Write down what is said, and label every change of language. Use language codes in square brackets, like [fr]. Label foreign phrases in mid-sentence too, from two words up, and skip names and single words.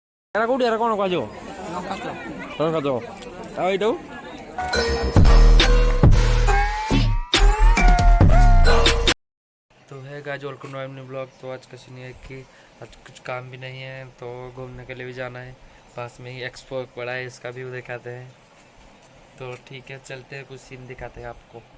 [or] ଏରା କୋଉଠି ଏରା କଣ କୁହାଯିବ? ଲଙ୍କାଚପ। ଆଉ ଏଇଟାକୁ? [hi] तो [en] hey guys welcome to my blog. [hi] तो आज का सीन है कि आज कुछ काम भी नहीं है तो घूमने के लिए भी जाना है। पास में ही एक्सपो पड़ा है, इसका व्यू दिखाते हैं। तो ठीक है चलते हैं, कुछ सीन दिखाते हैं आपको।